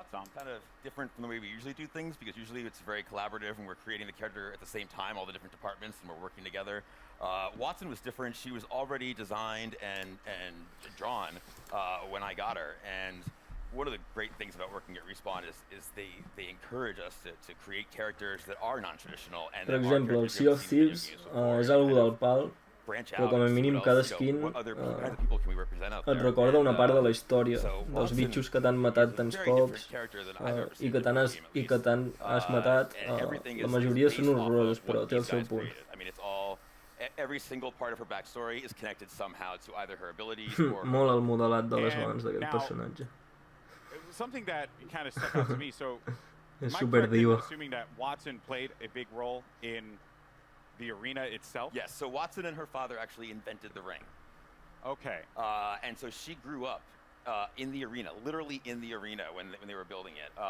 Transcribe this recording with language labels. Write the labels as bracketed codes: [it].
[en] Watson's kind of different from the way we usually do things, because usually it's very collaborative and we're creating the character at the same time, all the different departments, and we're working together. Watson was different. She was already designed and drawn when I got her. And one of the great things about working at Respawn is they encourage us to create characters that are non-traditional. [ca] Per exemple, el Sea of Thieves és algo del pal, però com a mínim cada skin et recorda una part de la història, dels bitxos que t'han matat tants cops i que t'han has matat. La majoria són horrorosos, però té el seu punt. [en] Every single part of her backstory is connected somehow to either her abilities or [ca] molt el modelat de les mans d'aquest personatge. [en] Something that kind of stuck out to me, so [ca] és super diva. [en] Assuming that Watson played a big role in the arena itself? Yes, so Watson and her father actually invented the ring. Okay. And so she grew up in the arena, literally in the arena when they were building it.